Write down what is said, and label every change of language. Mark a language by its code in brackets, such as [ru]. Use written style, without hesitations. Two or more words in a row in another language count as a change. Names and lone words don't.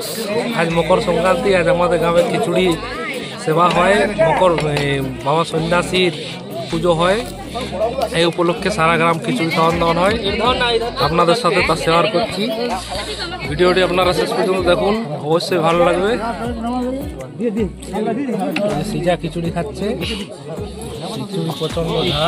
[hi] आज मकर संक्रांति, आज हमारे गाँव में खिचुड़ी सेवा है, मकर बाबा [bn] সন্ন্যাসীর পুজো [hi] है। [bn] এই উপলক্ষে সারা গ্রাম খিচুড়ি খাওয়ান দাওয়ান হয়। আপনাদের সাথে তা শেয়ার করছি। ভিডিওটি আপনারা শেষ পর্যন্ত দেখুন, অবশ্যই ভালো লাগবে। সিজা খিচুড়ি খাচ্ছে, খিচুড়ি প্রচন্ড ঝাল।